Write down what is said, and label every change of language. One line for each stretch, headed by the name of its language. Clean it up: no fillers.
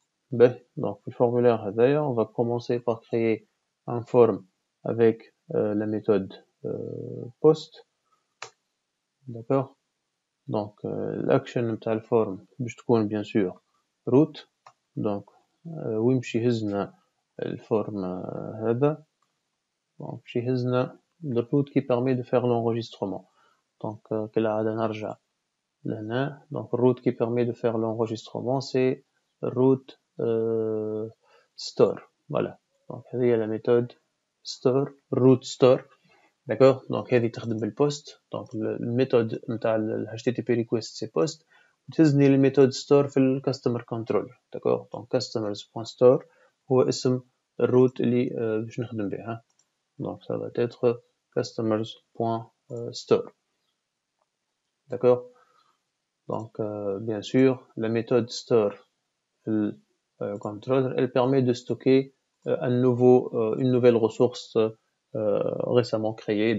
French: Donc le formulaire d'ailleurs, on va commencer par créer un form avec la méthode post. D'accord. Donc l'action de la form
Arabic: باش تكون
French: bien sûr root.
Arabic: donc ويمشي هزنا الفورم هذا.
French: donc
Arabic: باش يهزنا
French: le root qui permet de faire l'enregistrement.
Arabic: donc كالعادة نرجع لهنا.
French: donc root qui permet de faire l'enregistrement c'est root store. voilà. donc
Arabic: هذه
French: la méthode store root store. d'accord.
Arabic: donc هذه تخدم بالpost. donc الميثود نتاع ال HTTP request
French: c'est post.
Arabic: وتهزني الميثود store في ال customer controller.
French: d'accord.
Arabic: donc customers.store هو اسم الروت اللي باش نخدم بها.
French: donc ça va être customers.store. d'accord. donc bien sûr la méthode store le controller elle permet de stocker une nouvelle ressource récemment créée.